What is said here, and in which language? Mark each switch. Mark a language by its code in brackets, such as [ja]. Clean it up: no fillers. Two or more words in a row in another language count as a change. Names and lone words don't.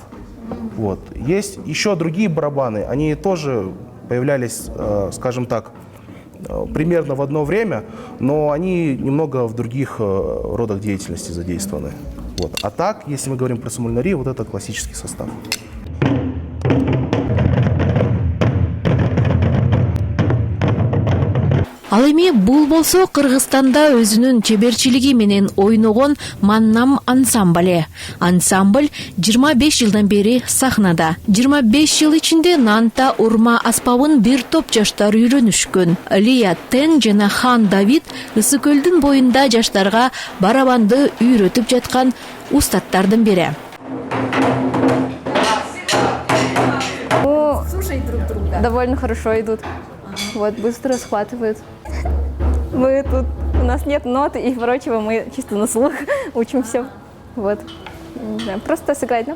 [ru] Вот. Есть еще другие барабаны, они тоже появлялись, скажем так, примерно в одно время, но они немного в других родах деятельности задействованы. Вот. А так, если мы говорим про самульнари, вот это классический состав. [ky] Ал эми бул болсо Кыргызстанда өзүнүн чеберчилиги менен ойногон Маннам ансамблі. Ансамбль 25 жылдан бери сахнада. 25 жыл ичинде Нанта урма аспабын бир топ жаштар үйрөнүшкөн. Лия Тен жана Хан Давид Ысык көлдүн боюнда жаштарга барабанды үйрөтүп жаткан устаттардын бири. [ru] Слушай друг друга. Довольно хорошо идут. Вот, быстро схватывают. Мы тут, у нас нет нот и прочего, мы чисто на слух учим все. Вот. Не знаю, просто сыграть, да?